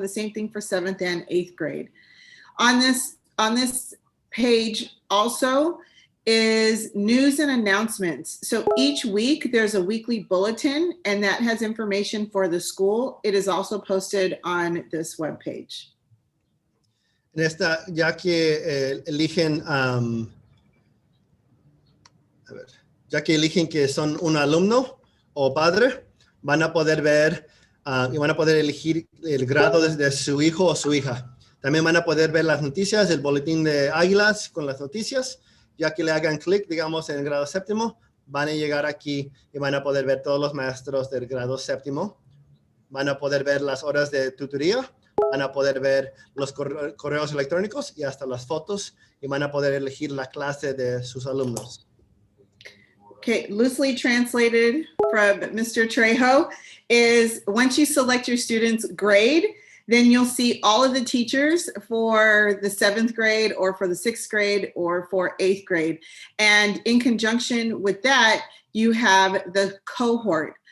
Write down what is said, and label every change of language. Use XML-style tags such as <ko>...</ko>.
<en>The same thing for 7th and 8th grade. On this page also is news and announcements. So each week there's a weekly bulletin, and that has information for the school. It is also posted on this webpage.</en> <es>En esta, ya que eligen, ya que eligen que son un alumno o padre, van a poder ver y van a poder elegir el grado de su hijo o su hija. También van a poder ver las noticias, el boletín de Águilas con las noticias. Ya que le hagan clic, digamos, en el grado 7º, van a llegar aquí y van a poder ver todos los maestros del grado 7º. Van a poder ver las horas de tutoría, van a poder ver los correos electrónicos y hasta las fotos, y van a poder elegir la clase de sus alumnos.</es> <en>Okay, loosely translated from Mr. Trejo is once you select your student's grade, then you'll see all of the teachers for the 7th grade or for the 6th grade or for 8th grade. And in conjunction with that, you have the cohort.</en>